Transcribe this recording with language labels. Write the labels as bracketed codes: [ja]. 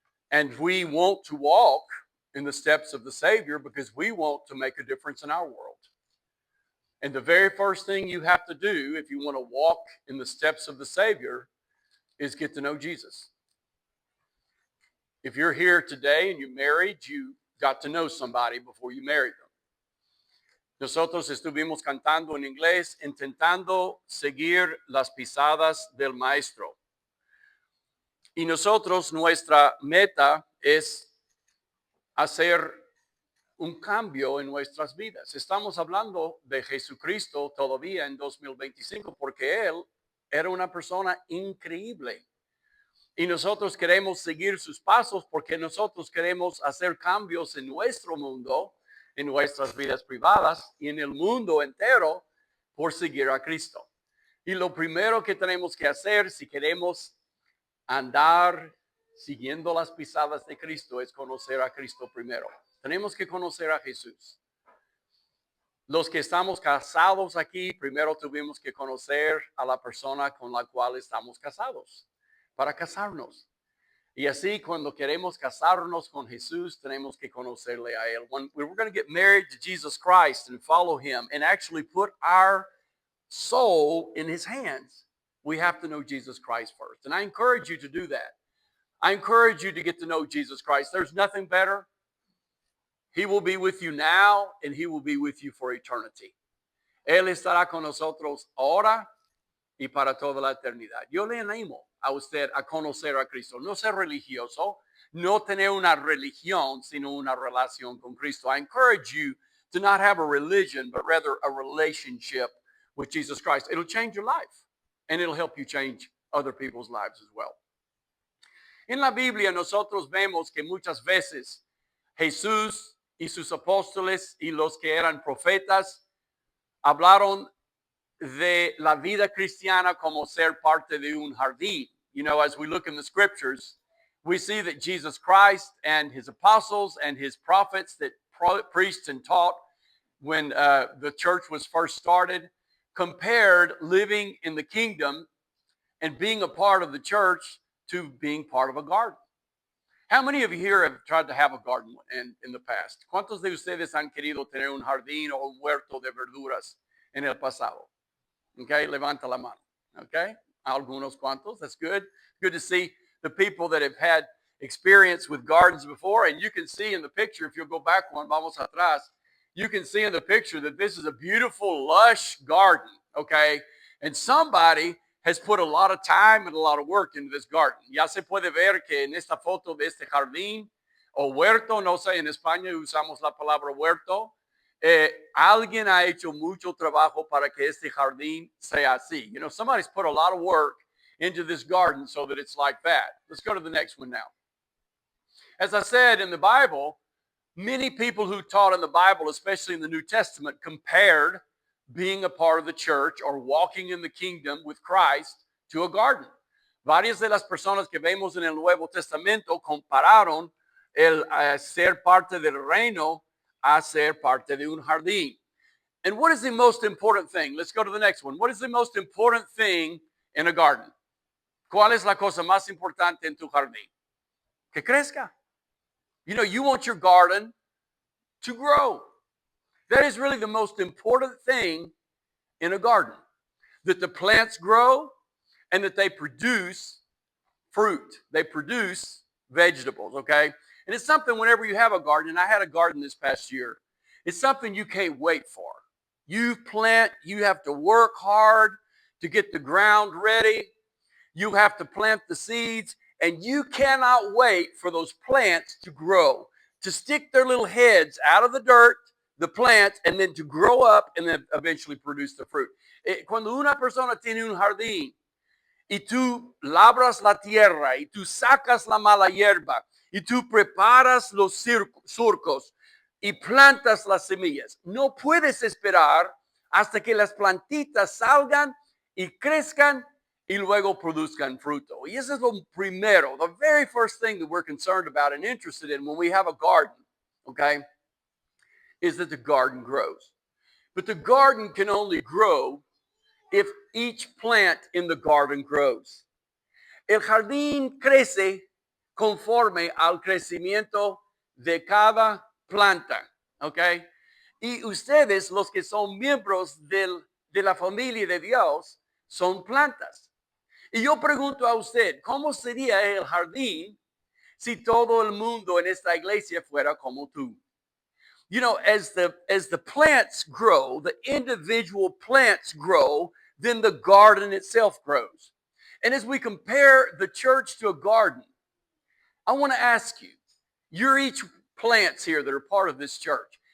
[en] And we want to walk in the steps of the Savior because we want to make a difference in our world. And the very first thing you have to do if you want to walk in the steps of the Savior is get to know Jesus. If you're here today and you're married, you got to know somebody before you married them. [es] Nosotros estuvimos cantando en inglés, intentando seguir las pisadas del maestro. Y nosotros, nuestra meta es hacer un cambio en nuestras vidas. Estamos hablando de Jesucristo todavía en 2025 porque Él era una persona increíble. Y nosotros queremos seguir sus pasos porque nosotros queremos hacer cambios en nuestro mundo, en nuestras vidas privadas y en el mundo entero por seguir a Cristo. Y lo primero que tenemos que hacer si queremos andar siguiendo las pisadas de Cristo es conocer a Cristo primero. Tenemos que conocer a Jesús. Los que estamos casados aquí, primero tuvimos que conocer a la persona con la cual estamos casados para casarnos. Y así cuando queremos casarnos con Jesús, tenemos que conocerle a Él. [en] When we're going to get married to Jesus Christ and follow Him and actually put our soul in His hands, we have to know Jesus Christ first. And I encourage you to do that. I encourage you to get to know Jesus Christ. There's nothing better. He will be with you now and He will be with you for eternity. [es] Él estará con nosotros ahora y para toda la eternidad. Yo le animo a usted a conocer a Cristo. No ser religioso, no tener una religión, sino una relación con Cristo. [en] I encourage you to not have a religion, but rather a relationship with Jesus Christ. It'll change your life, and it'll help you change other people's lives as well. [es] En la Biblia nosotros vemos que muchas veces Jesús y sus apóstoles y los que eran profetas hablaron de la vida cristiana como ser parte de un jardín. [en] You know, as we look in the scriptures, we see that Jesus Christ and his apostles and his prophets that preached and taught when the church was first started compared living in the kingdom and being a part of the church to being part of a garden. How many of you here have tried to have a garden in the past? [es] ¿Cuántos de ustedes han querido tener un jardín o un huerto de verduras en el pasado? Okay, levanta la mano. Okay, algunos cuantos. [en] That's good. Good to see the people that have had experience with gardens before. And you can see in the picture, if you'll go back one, [es] vamos atrás, [en] you can see in the picture that this is a beautiful, lush garden. Okay, and somebody has put a lot of time and a lot of work into this garden. [es] Ya se puede ver que en esta foto de este jardín o huerto, no sé, en España usamos la palabra huerto. Alguien ha hecho mucho trabajo para que este jardín sea así. [en] You know, somebody's put a lot of work into this garden so that it's like that. Let's go to the next one now. As I said, in the Bible, many people who taught in the Bible, especially in the New Testament, compared being a part of the church or walking in the kingdom with Christ to a garden. [es] Varias de las personas que vemos en el Nuevo Testamento compararon el ser parte del reino a ser parte de un jardín. [en] And what is the most important thing? Let's go to the next one. What is the most important thing in a garden? [es] ¿Cuál es la cosa más importante en tu jardín? Que crezca. [en] You know, you want your garden to grow. That is really the most important thing in a garden. That the plants grow and that they produce fruit. They produce vegetables, okay? And it's something whenever you have a garden, and I had a garden this past year, it's something you can't wait for. You plant, you have to work hard to get the ground ready. You have to plant the seeds, and you cannot wait for those plants to grow, to stick their little heads out of the dirt, the plants, and then to grow up and then eventually produce the fruit. [es] Cuando una persona tiene un jardín y tú labras la tierra y tú sacas la mala hierba y tú preparas los surcos y plantas las semillas, no puedes esperar hasta que las plantitas salgan y crezcan y luego produzcan fruto. Y eso es lo primero, [en] the very first thing that we're concerned about and interested in when we have a garden, okay, is that the garden grows. But the garden can only grow if each plant in the garden grows. [es] El jardín crece conforme al crecimiento de cada planta, ¿ok? Y ustedes, los que son miembros de la familia de Dios, son plantas. Y yo pregunto a usted, ¿cómo sería el jardín si todo el mundo en esta iglesia fuera como tú? [en] You know, as the plants grow, the individual plants grow, then the garden itself grows. And as we compare the church to a garden, I want to ask you, you're each plants here that are part of this church.